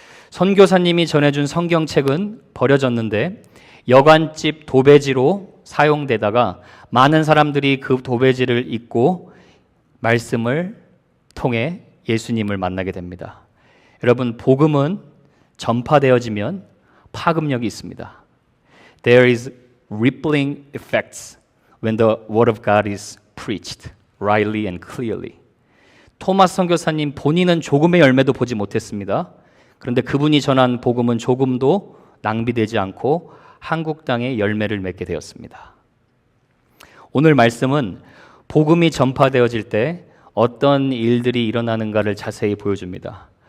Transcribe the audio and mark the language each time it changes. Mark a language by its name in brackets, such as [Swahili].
[Korean] 선교사님이 전해준 성경책은 버려졌는데 여관집 도배지로 사용되다가 많은 사람들이 그 도배지를 읽고 말씀을 통해 예수님을 만나게 됩니다. 여러분, 복음은 전파되어지면 파급력이 있습니다. [English] There is rippling effects when the word of God is preached rightly and clearly. [Korean] 토마스 선교사님 본인은 조금의 열매도 보지 못했습니다. 그런데 그분이 전한 복음은 조금도 낭비되지 않고 한국 땅에 열매를 맺게 되었습니다. 오늘 말씀은 복음이 전파되어질 때 어떤 일들이 일어나는가를 자세히 보여줍니다.